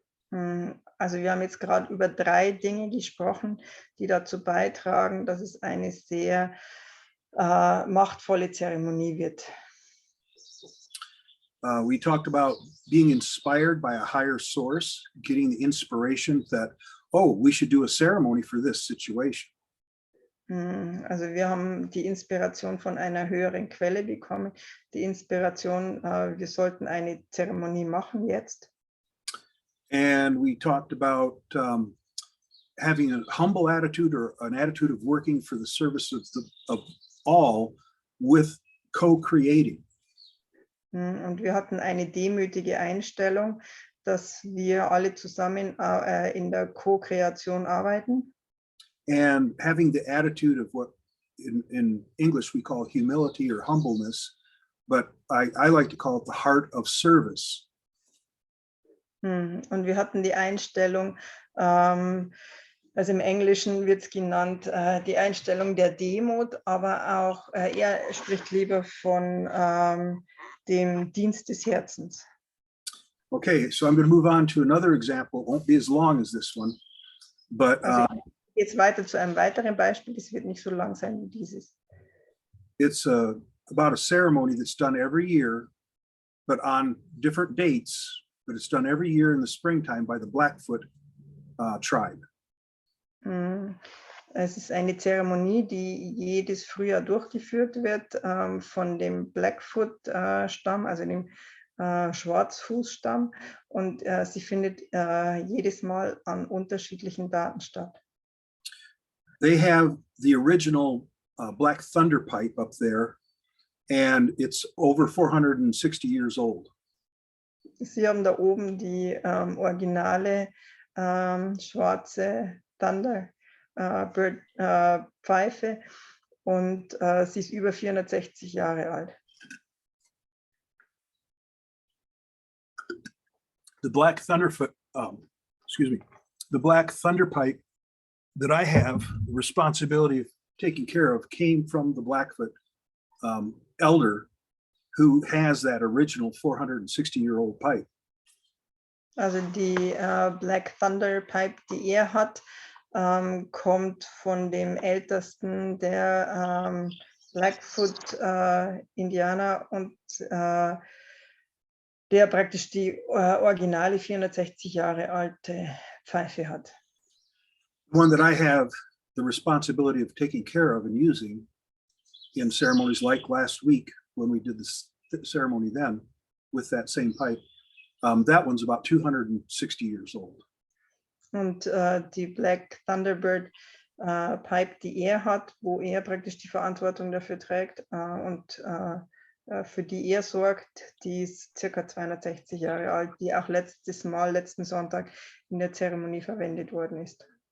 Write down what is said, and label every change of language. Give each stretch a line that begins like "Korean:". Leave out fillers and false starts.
German: Also wir haben jetzt gerade über 3 Dinge gesprochen, die dazu beitragen, dass es eine sehr machtvolle Zeremonie wird.
English: We talked about being inspired by a higher source, getting the inspiration that, oh, we should do a ceremony for this situation.
German: Also wir haben die Inspiration von einer höheren Quelle bekommen. Die Inspiration, wir sollten eine Zeremonie machen jetzt.
English: And we talked about having a humble attitude or an attitude of working for the service of all with co-creating.
German: Und wir hatten eine demütige Einstellung, dass wir alle zusammen in der Co-Kreation arbeiten.
English: And having the attitude of what in English we call humility or humbleness, but I like to call it the heart of service.
German: Und wir hatten die Einstellung, also im Englischen wird es genannt, die Einstellung der Demut, aber auch er spricht lieber von dem Dienst des Herzens.
English: Okay, so I'm going to move on to another example. It won't be as long as this one, but
German: Jetzt weiter zu einem weiteren Beispiel. Das wird nicht so lang sein wie dieses.
English: it's about a ceremony that's done every year, but on different dates, but it's done every year in the springtime by the Blackfoot tribe.
German: Es ist eine Zeremonie, die jedes Frühjahr durchgeführt wird von dem Blackfoot-Stamm, also dem Schwarzfußstamm, und sie findet jedes Mal an unterschiedlichen Daten statt.
English: They have the original Black Thunder pipe up there, and it's over 460 years old.
German: Sie haben da oben die originale schwarze Thunderbird Pfeife, und sie ist über 460 Jahre alt.
English: The Black Thunderfoot, the Black Thunder pipe that I have the responsibility of taking care of came from the Blackfoot elder who has that original 460-year-old pipe.
German: Also die Black Thunder Pipe, die er hat, kommt von dem ältesten der Blackfoot Indianer, und der praktisch die originale 460 Jahre alte Pfeife hat.
English: One that I have the responsibility of taking care of and using in ceremonies like last week when we did this ceremony then with that same pipe. That one's about 260 years old.
German: Und die Black Thunderbird Pipe, die er hat, wo er praktisch die Verantwortung dafür trägt und für die er sorgt, die ist circa 260 Jahre alt, die auch letzten Sonntag in der Zeremonie verwendet worden ist.